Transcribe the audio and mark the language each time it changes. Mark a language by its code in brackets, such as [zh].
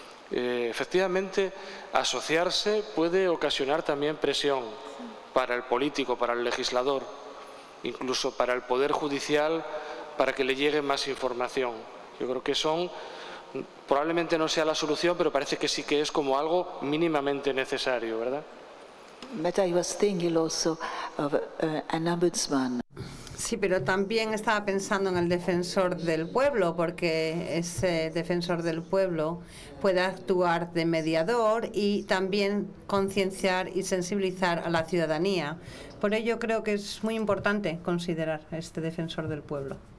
[es] Efectivamente, asociarse puede ocasionar también presión para el político, para el legislador, incluso para el Poder Judicial, para que le llegue más información. Yo creo que probablemente no sea la solución, pero parece que sí que es como algo mínimamente necesario, ¿verdad? [en] But I was thinking also of an ombudsman. [es] Sí, pero también estaba pensando en el defensor del pueblo, porque ese defensor del pueblo puede actuar de mediador y también concienciar y sensibilizar a la ciudadanía. Por ello creo que es muy importante considerar a este defensor del pueblo.